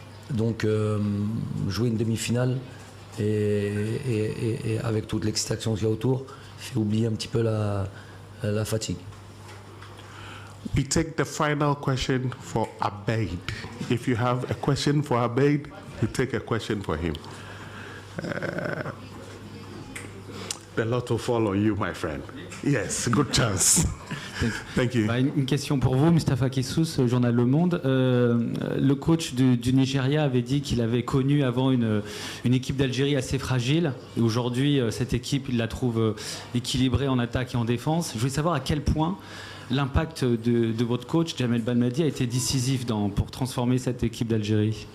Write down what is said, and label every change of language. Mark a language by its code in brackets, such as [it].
[fr] Donc jouer une demi-finale et avec toute l'excitation qu'il y a autour, fait oublier un petit peu la fatigue. [en] We take the final question for Abeid. If you have a question for Abeid, you take a question for him. the lot will fall on you, my friend. Yes, good chance. Thank you. [fr] Une question pour vous, Mustapha Kissous, journal Le Monde. Le coach du Nigeria avait dit qu'il avait connu avant une équipe d'Algérie assez fragile. Et aujourd'hui, cette équipe, il la trouve équilibrée en attaque et en défense. Je voulais savoir à quel point l'impact de votre coach, Jamel Belmadi, a été décisif pour transformer cette équipe d'Algérie.